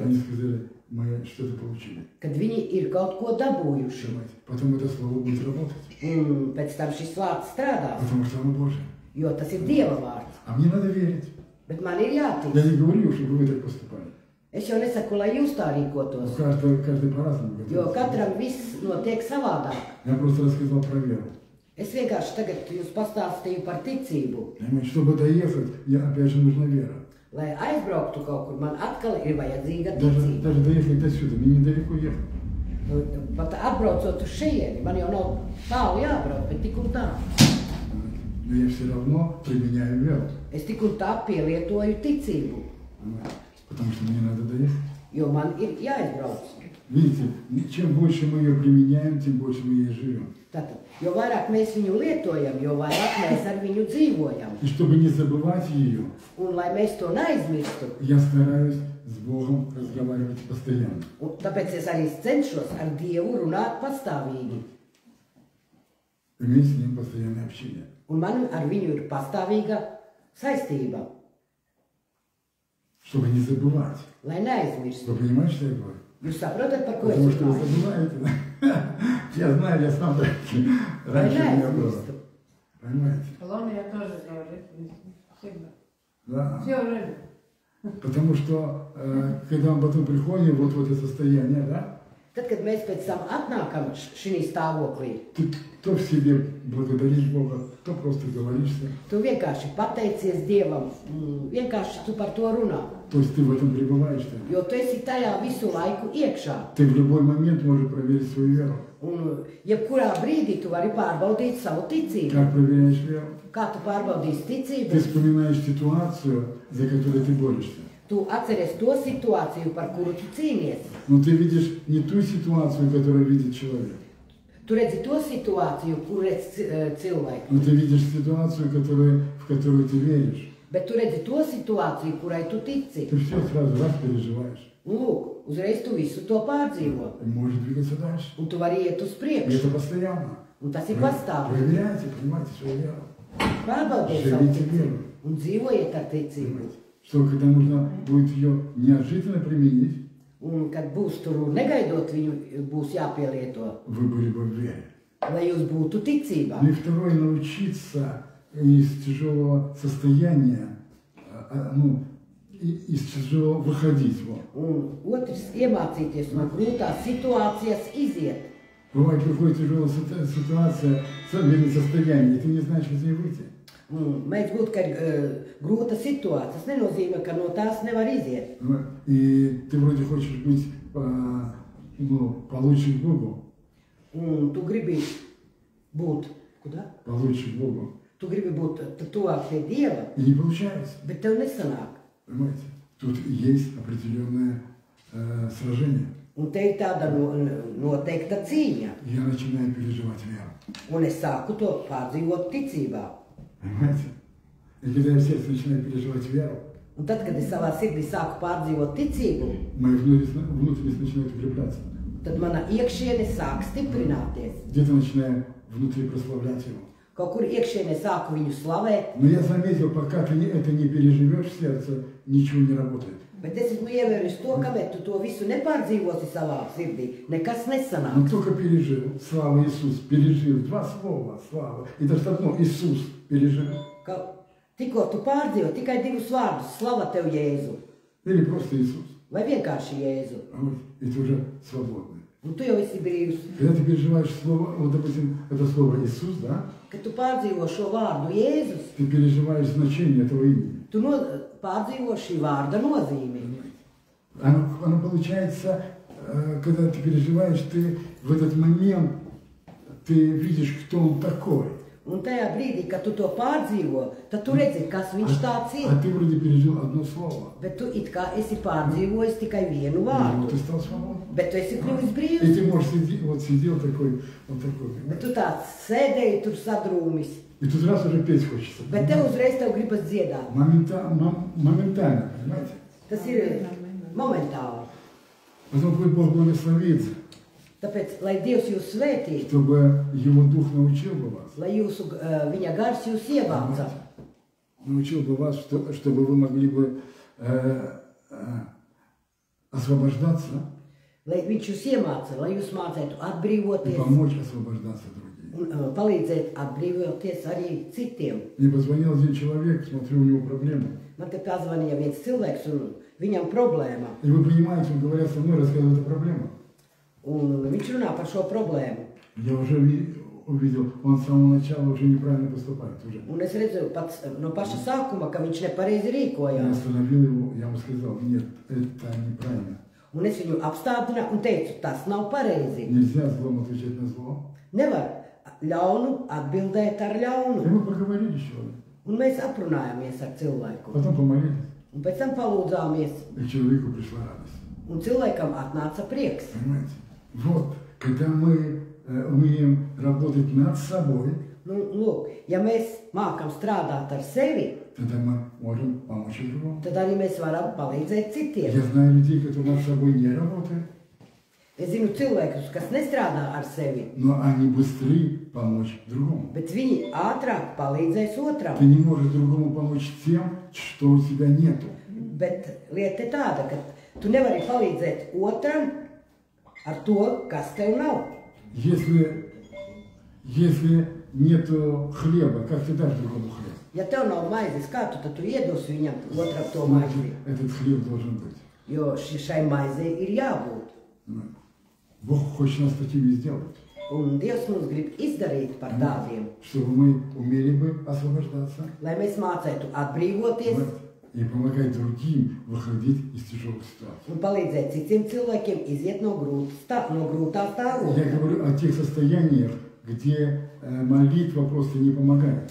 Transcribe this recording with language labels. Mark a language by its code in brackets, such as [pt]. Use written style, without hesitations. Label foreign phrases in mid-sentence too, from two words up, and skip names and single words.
[ru] они сказали, мы что-то получили. [lv] kad viņi ir kaut ko dabūjuši. [ru] Понимаете? Потом это слово будет работать, [lv] Un pēc tam šis vārds strādās, [ru] потому что оно Божье. [lv] jo tas ir Dieva vārds. [ru] А мне надо верить. [lv] Bet man ir jātic. [ru] Я не говорю, чтобы вы так поступали. [lv] Es jau nesaku, lai jūs tā [ru] Но [lv] rīkotos, [ru] каждый по-разному [lv] jo [ru] готовится. [lv] katram viss notiek savādāk. [ru] Я просто рассказал про веру. [lv] Es vienkārši tagad jūs pastāstīju par ticību. [ru] Понимаете, чтобы доехать, опять же нужна вера. [lv] Lai aizbrauktu kaut kur, man atkal ir vajadzīga ticība. [ru] Даже доехать до сюда, мне недалеко ехать. [lv] Pat atbraucot uz šejieni, man jau nav tālu jābrauc, bet tik un tā. [ru] Но я все равно применяю веру. [lv] Es tik un tā pielietoju ticību, [ru] Понимаете? Потому что мне надо доехать. [lv] jo man ir jāizbrauc. [ru] Видите, чем больше мы ее применяем, тем больше мы ей живем. [lv] Tātad, jo vairāk mēs viņu lietojam, jo vairāk mēs ar viņu dzīvojam. [ru] И чтобы не забывать ее, [lv] Un lai mēs to neaizmirstu, [ru] я стараюсь с Богом разговаривать постоянно. [lv] un tāpēc es arī cenšos ar Dievu runāt pastāvīgi. [ru] Иметь с Ним постоянное общение. [lv] Un man ar viņu ir pastāvīga saistība, [ru] Чтобы не забывать. [lv] lai neaizmirstu. [ru] Вы понимаете, что я говорю? [lv] Jūs saprotat, par ko es [ru] Потому что вы [lv] runāju? [ru] забываете. Я знаю, я сам так. [lv] Lai [ru] Раньше у меня было. [lv] neaizmirstu. [ru] Понимаете? Kolonijā тоже говорит. Всегда. Да. Все время. Потому что, когда мы потом приходим, вот в это состояние, да, [lv] Tad, kad mēs pēc tam atnākam šī stāvoklī, [ru] ты то в себе благодаришь Бога, то просто говоришься. [lv] tu vienkārši pateicies Dievam, vienkārši tu par to runā. [ru] То есть ты в этом пребываешь. [lv] Jo tu esi tajā visu laiku iekšā. [ru] Ты в любой момент можешь проверить свою веру. [lv] Un jebkurā brīdī tu vari pārbaudīt savu ticību. [ru] Как проверяешь веру? [lv] Kā tu pārbaudīsi [ru] Ты [lv] ticību? [ru] вспоминаешь ситуацию, за которой ты борешься. [lv] Tu atceries to situāciju, par kuru tu cīnies. [ru] Но ты видишь не ту ситуацию, которую видит человек. [lv] Tu redzi to situāciju, kur redz cilvēki. [ru] Но ты видишь ситуацию, в которую ты веришь. [lv] Bet tu redzi to situāciju, kurai tu tici. [ru] Ты все сразу раз переживаешь. [lv] Un lūk, uzreiz tu visu to pārdzīvo. [ru] И можешь двигаться дальше. [lv] Un tu vari iet uz [ru] И [lv] priekšu. [ru] это постоянно. [lv] Un tas ir pastāvīgi. [ru] Проверяйте, понимаете свою веру. [lv] Pārbaudiet savu [ru] Живите [lv] ticību [ru] веру. [lv] un dzīvojiet ar ticību. [ru] Понимаете? Что когда нужно будет ее неожиданно применить, [lv] Un, kad būs tur negaidot, viņu būs jāpielieto, [ru] вы были бы в вере. [lv] lai jūs būtu ticībā. [ru] Ну и второе, научиться из tяжелого состояния, из тяжелого выходить. Вот. [lv] Un otrs, iemācīties no grūtās situācijas iziet. [ru] Бывает, приходит тяжелая ситуация, состояние, и ты не знаешь, как из нее выйти. [lv] Mēdz būt, ka ir grūta situācija. Tas nenozīmē, ka no tās nevar iziet. [ru] И ты вроде хочешь быть получше к Богу. [lv] Un tu gribi būt, kudā? [ru] Получше к Богу. [lv] Tu gribi būt tuvāk pie Dieva, [ru] И не получается. [lv] bet tev nesanāk. [ru] Понимаете? Тут есть определенное сражение. [lv] Un te ir tāda noteikta cīņa. [ru] Я начинаю переживать веру. [lv] Un es sāku to pārdzīvot ticībā. [ru] Понимаете? И когда я в сердце начинаю переживать веру, [lv] Un tad, kad es savā sirdī sāku pārdzīvot ticību, [ru] моя внутренность начинает укрепляться. [lv] tad mana iekšiene sāk stiprināties. [ru] Где-то начинаю внутри прославлять Его. [lv] Kaut kur iekšienē sāku viņu slavēt. [ru] Но я заметил, пока ты это не переживешь в сердце, ничего не работает. [lv] Bet es esmu ievērojis to, kamēr tu to visu nepārdzīvosi savā sirdī, nekas [ru] Но [lv] nesanāks. [ru] только пережил, слава Иисус, пережил, два слова, слава. И даже одно, Иисус пережил. [lv] Tikko tu pārdzīvo tikai divus vārdus, slava tev Jēzu, [ru] Или просто Иисус. [lv] vai vienkārši Jēzu, [ru] Вот, и ты уже свободный. [lv] un tu jau esi brīvs. [ru] Когда ты переживаешь слово, вот, допустим, это слово Иисус, да, [lv] Kad tu pārdzīvo šo vārdu Jēzus, [ru] ты переживаешь значение этого имени. [lv] tu pārdzīvo šī vārda nozīmi. [ru] Оно получается, когда ты переживаешь, ты в этот момент, ты видишь, кто он такой. [lv] Un tajā brīdī, kad tu to pārdzīvo, tad tu redzi, kas viņš tāds ir. [ru] А ты вроде пережил одно слово. [lv] Bet tu it kā esi pārdzīvojis tikai vienu [ru] И вот [lv] vārdu. [ru] ты стал свободным. [lv] Bet tu esi kļuvis [ru] И [lv] brīvs. [ru] ты можешь сидеть, вот сидел такой, вот такой. [lv] Bet tu tāds sēdēji tur sadrūmis. [ru] И тут раз уже петь хочется. [lv] Bet tev uzreiz tev gribas dziedāt. [ru] Моментально, понимаете? [lv] Tas ir momentāli. [ru] Потом пусть Бог благословит, [lv] Tāpēc, lai Dievs jūs svētītu, [ru] чтобы Его Дух научил бы вас. [lv] lai viņa gars jūs ievāca, [ru] Научил бы вас, чтобы вы могли бы освобождаться [lv] lai viņš jūs iemāca, lai jūs mācētu [ru] и [lv] atbrīvoties [ru] помочь освобождаться другим. [lv] un palīdzēt atbrīvoties arī citiem. [ru] Мне позвонил один человек, смотрю, у него проблемы. [lv] Man te pazvanīja viens cilvēks un viņam problēma. [ru] И вы понимаете, он говорят со мной, рассказывает эту проблему. [lv] Un viņš runā par šo problēmu. [ru] Я уже увидел, он с самого начала уже неправильно поступает. Уже. [lv] Un es redzu pats no paša sākuma, ka viņš nepareizi [ru] Я [lv] rīkojās. [ru] остановил его, я ему сказал, нет, это неправильно. [lv] Un es viņu apstādināju un teicu, tas nav pareizi. [ru] Nельзя злом отвечать на зло. [lv] Nevar ļaunu atbildēt ar [ru] И [lv] ļaunu. [ru] мы поговорили сегодня. [lv] Un mēs aprunājāmies ar cilvēku. [ru] Потом помолились, [lv] Un pēc tam palūdzāmies. [ru] и человеку пришла радость. [lv] Un cilvēkam atnāca prieks. [ru] Понимаете? Вот, когда мы умеем работать над собой, [lv] Nu, lūk, ja mēs mākam strādāt ar sevi, [ru] тогда мы можем помочь и другому. [lv] tad arī mēs varam palīdzēt citiem. [ru] Я знаю людей, которые над собой не работают, [lv] Es zinu cilvēkus, kas nestrādā ar sevi, [ru] но они быстрее помочь другому. [lv] bet viņi ātrāk palīdzēs [ru] Ты [lv] otram. [ru] не можешь другому помочь тем, что у тебя нету. [lv] Bet lieta ir tāda, ka tu nevari palīdzēt otram ar to, kas tev nav. [ru] Если нету хлеба, как ты дашь другому хлеб? [lv] Ja tev nav maizes, kā tu tad tu iedosi viņam otram to [ru] Значит, [lv] maizi? [ru] этот хлеб должен быть. [lv] Jo šai maizei ir jābūt. [ru] Бог хочет нас такими сделать, [lv] Un Dievs mums grib izdarīt par tādiem, [ru] чтобы мы умели бы освобождаться, [lv] lai mēs mācētu atbrīvoties [ru] и помогать другим выходить из тяжелых ситуаций. [lv] un palīdzēt citiem cilvēkiem iziet no grūtā [ru] Я [lv] stāvokļa. [ru] говорю о тех состояниях, где молитва просто не помогает.